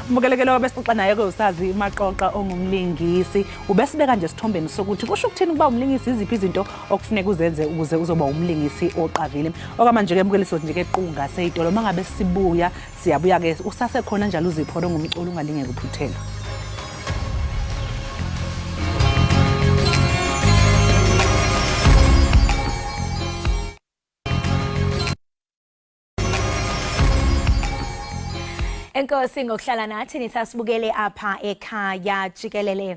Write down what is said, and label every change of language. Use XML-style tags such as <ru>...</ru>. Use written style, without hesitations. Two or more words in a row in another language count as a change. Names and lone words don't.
<xh>Umbukelekelo wabesixoxa naye ke uSazi Maqoqa ongumlingisi ubesibeka nje sithombeni sokuthi kusho ukuthini kuba umlingisi iziphi izinto okufuneka uzenze ukuze uzoba umlingisi oqavile. Okwamanje ke mbukelisi nje ke qunga seyitolo mangabe sibuya siyabuya ke usase khona njalo uzipholo ngomculo ungalingeke uphuthela. Enkosi ngokuhlala nathi nisasibukele apha ekhaya Jikelele.</xh>